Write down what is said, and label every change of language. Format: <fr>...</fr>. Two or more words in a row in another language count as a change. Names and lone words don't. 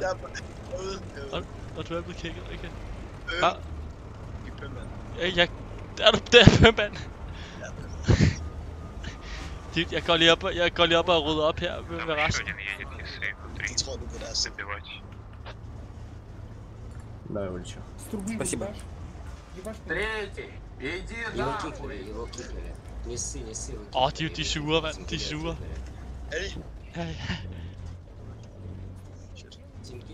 <da>Og du er blevet kigget, okay. Er du der, Pømmand? Jeg går lige op og rydder op her med resten. Jeg tror du på deres. Nej, Ulcho.</da> <ru>Спасибо. Третий, иди Его нахуй. кикнули, его кикнули. Не ссы, не ссы.</ru> <da>Åh, de er sure, mand. De er sure. Er de? Ja.</da> <ru>Тимки.</ru>